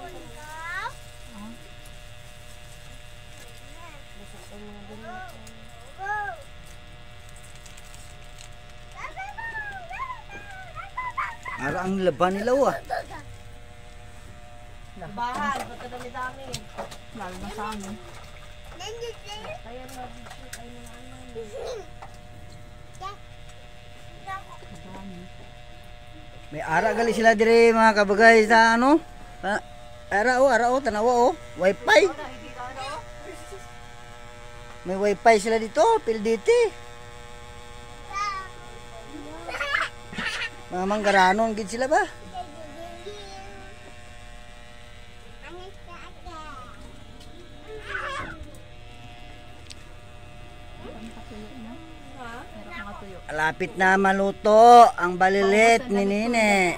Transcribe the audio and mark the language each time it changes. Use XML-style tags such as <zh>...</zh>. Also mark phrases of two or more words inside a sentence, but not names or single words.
<hil>Ara ang laban nila ah.</hil> <tl>Bahan, ba't dami-dami? Lalo na sa amin. Kaya</tl> <hil>may ara gali sila dire mga kabagay sa ano? Ara o, tanawa o. Wifi.</hil> <tl>May wifi sila dito, PLDT.</tl> <hil>Mga manggaranon gid sila ba?</hil> <tl>Lapit na maluto ang balilit ni Nine.</tl>